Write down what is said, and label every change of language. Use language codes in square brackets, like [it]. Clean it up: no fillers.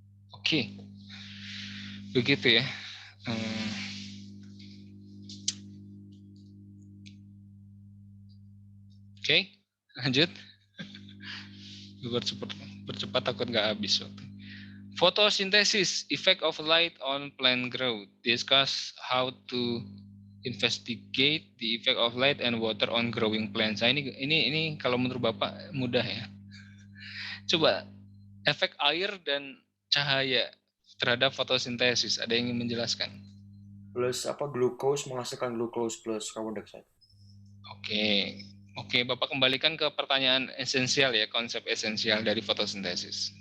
[id] Oke. Begitu ya. Oke, lanjut. Bercepat takut nggak habis waktu. [en] Photosynthesis, effect of light on plant growth. Discuss how to investigate the effect of light and water on growing plants. [id] Nah, ini kalau menurut Bapak mudah ya. Coba efek air dan cahaya terhadap fotosintesis. Ada yang ingin menjelaskan? Plus glukos menghasilkan glukos plus carbon dioxide. Oke. Oke, Bapak kembalikan ke pertanyaan esensial ya, konsep esensial dari fotosintesis.